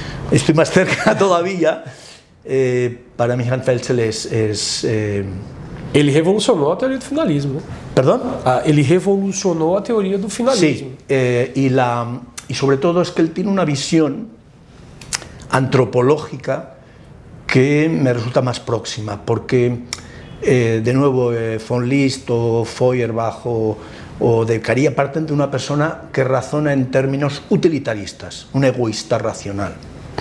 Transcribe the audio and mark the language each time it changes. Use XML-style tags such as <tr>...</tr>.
<es>Estoy más cerca todavía. Para mí Hans Welzel</es> <pt>Ele revolucionou a teoria do finalismo.</pt> <es>¿Perdón?</es> <pt>Ele revolucionou a teoria do finalismo.</pt> <es>Sí, y sobre todo es que él tiene una visión antropológica que me resulta más próxima, porque de nuevo von List o Feuerbach o de Beccaria parten de una persona que razona en términos utilitaristas, un egoísta racional.</es>